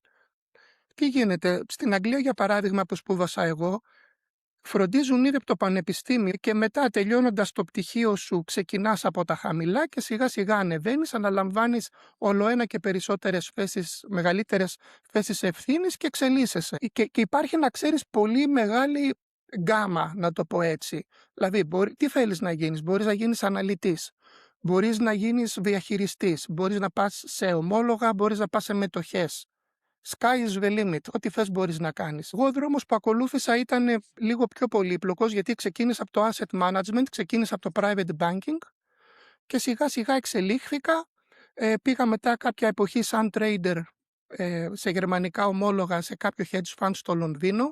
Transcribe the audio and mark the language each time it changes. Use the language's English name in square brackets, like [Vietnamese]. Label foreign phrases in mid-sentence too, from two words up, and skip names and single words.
[Greek] Τι γίνεται, στην Αγγλία για παράδειγμα που σπούδασα εγώ, φροντίζουν ήδη από το πανεπιστήμιο και μετά τελειώνοντας το πτυχίο σου ξεκινάς από τα χαμηλά και σιγά σιγά ανεβαίνεις, αναλαμβάνεις όλο ένα και περισσότερες θέσεις, μεγαλύτερες θέσεις ευθύνης και εξελίσσεσαι. Και υπάρχει να ξέρεις πολύ μεγάλη γκάμα, να το πω έτσι. Δηλαδή, τι θέλεις να γίνεις, μπορείς να γίνεις αναλυτής, μπορείς να γίνεις διαχειριστής, μπορείς να πας σε ομόλογα, μπορείς να πας σε μετοχές. [English] Sky is the limit. [Greek] Ό,τι θες μπορείς να κάνεις. Εγώ ο δρόμος που ακολούθησα ήταν λίγο πιο πολύπλοκος γιατί ξεκίνησα από το [English] asset management, [Greek] ξεκίνησα από το [English] private banking [Greek] και σιγά σιγά εξελίχθηκα. Πήγα μετά κάποια εποχή σαν trader σε γερμανικά ομόλογα σε κάποιο [English] hedge fund [Greek] στο Λονδίνο.